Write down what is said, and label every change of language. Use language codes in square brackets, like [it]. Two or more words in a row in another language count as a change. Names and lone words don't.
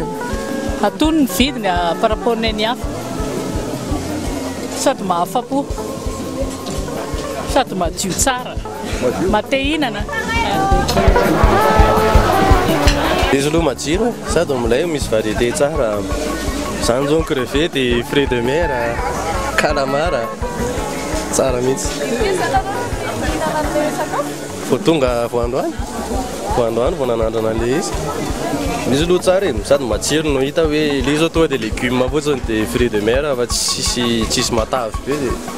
[mg] Atony ny vidiny [fr] par rapport [mg] ny hafa sady mahafa-po sady madio tsara mate hinana. Izy aloha matsiro sady amilay misy variété tsara zany zao crevette, [fr] fruit de mer, calamar [mg] tsara mihitsy. Vao tonga vao androany vao nanandrana le izy. Izy aloha tsara edy sady matsiro no hita hoe le izy tonga dia légume fotsiny dia [fr] fruit de mer [mg] fa tsisy matavy be dia.